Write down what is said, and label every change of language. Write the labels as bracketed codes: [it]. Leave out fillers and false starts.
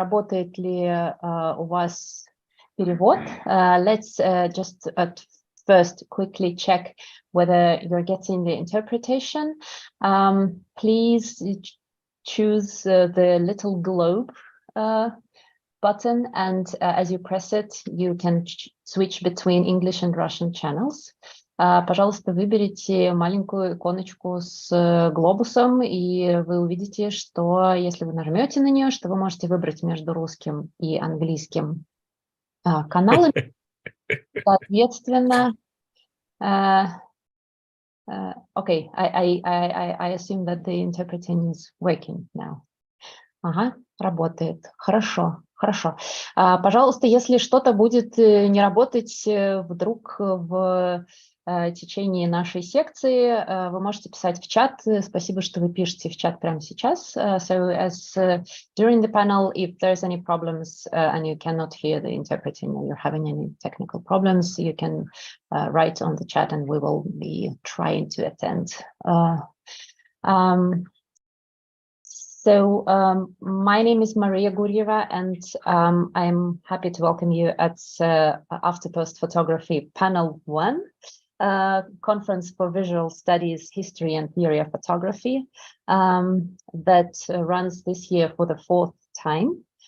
[ru] работает ли у вас перевод. [en] Let's just at first quickly check whether you're getting the interpretation. Please choose the little globe button, and as you press it, you can switch between English and Russian channels. [ru] Пожалуйста, выберите маленькую иконочку с глобусом, и вы увидите, что если вы нажмете на нее, что вы можете выбрать между русским и английским каналами. Соответственно, [en] okay, I assume that the interpreting is working now. [ru] Ага, работает. Хорошо, хорошо. Пожалуйста, если что-то будет не работать вдруг в течение нашей секции, вы можете писать в чат. Спасибо, что вы пишете в чат прямо сейчас. [en] So as during the panel, if there's any problems and you cannot hear the interpreting or you're having any technical problems, you can write on the chat and we will be trying to attend. So my name is Maria Gurjeva, and I'm happy to welcome you at After Post Photography Panel 1, Conference for Visual Studies, History and Theory of Photography, that runs this year for the 4th time.